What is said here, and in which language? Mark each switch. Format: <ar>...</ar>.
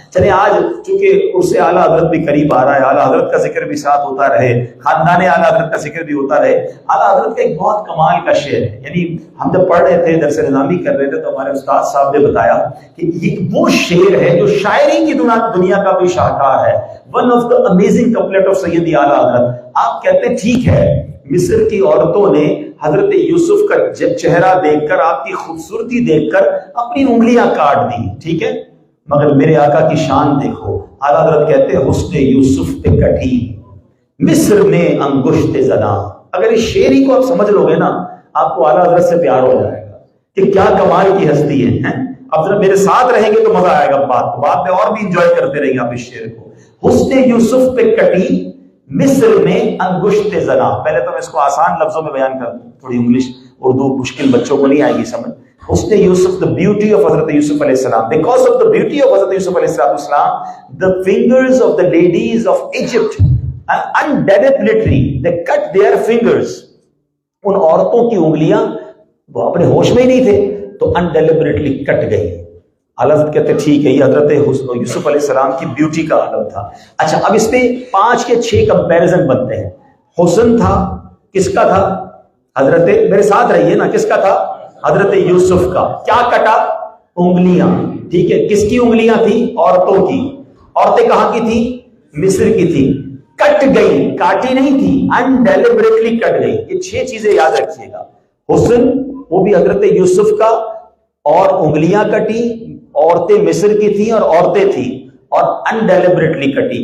<ur>چلیں آج چونکہ اس سے اعلیٰ حضرت بھی قریب آ رہا ہے، اعلیٰ حضرت کا ذکر بھی ساتھ ہوتا رہے، خاندان اعلیٰ حضرت کا ذکر بھی ہوتا رہے. اعلیٰ حضرت کا ایک بہت کمال کا شعر ہے، یعنی ہم جب پڑھ رہے تھے درس نظامی کر رہے تھے تو ہمارے استاد صاحب نے بتایا کہ یہ وہ شعر ہے جو شاعری کی دنیا کا بھی شاہکار ہے.</ur> <en>One of the amazing couplet of سیدی اعلیٰ حضرت.</en> <ur>آپ کہتے ہیں ٹھیک ہے مصر کی عورتوں نے حضرت یوسف کا چہرہ دیکھ کر، آپ کی خوبصورتی دیکھ کر اپنی انگلیاں کاٹ دی، ٹھیک ہے، مگر میرے آقا کی شان دیکھو. اعلیٰ حضرت کہتے ہیں حسن یوسف پہ کٹی مصر میں انگشت زنا. اگر اس شعری کو آپ سمجھ لو گے نا آپ کو اعلیٰ حضرت سے پیار ہو جائے گا کہ کیا کمال کی ہستی ہے. اب ذرا میرے ساتھ رہیں گے تو مزہ آئے گا، بات میں اور بھی انجوائے کرتے رہیں گے آپ اس شعر کو. حسن یوسف پہ کٹی مصر میں انگشت زنا. پہلے تو میں اس کو آسان لفظوں میں بیان کر دوں، تھوڑی انگلش اردو مشکل بچوں کو نہیں آئے گی سمجھ. حسن یوسف,</ur> <en>the beauty of Hazrat Yusuf alayhi salam. Because of the beauty of Hazrat Yusuf alayhi salam, the fingers of the ladies of Egypt undeliberately they cut their fingers.</en> <ur>ان عورتوں کی انگلیاں وہ اپنے ہوش میں ہی نہیں تھے تو undeliberately کٹ گئی. حضرت کہتے ٹھیک ہے یہ حضرت یوسف علیہ السلام کی بیوٹی کا عالم تھا. اچھا اب اس میں 5 کے 6 کمپیریزن بنتے ہیں. حسن تھا کس کا تھا؟ حضرت میرے ساتھ رہیے نا, کس کا تھا؟ حضرت یوسف کا. کیا کٹا؟ انگلیاں. ٹھیک ہے, کس کی انگلیاں تھی؟ عورتوں کی. عورتیں کہاں کی تھی؟ مصر کی تھی. کٹ گئی, کاٹی نہیں تھی, انڈیلیبریٹلی کٹ گئی. یہ 6 چیزیں یاد رکھیے گا. حسن وہ بھی حضرت یوسف کا, اور انگلیاں کٹی, عورتیں مصر کی تھیں اور عورتیں تھیں, اور انڈیلیبریٹلی کٹی.</ur>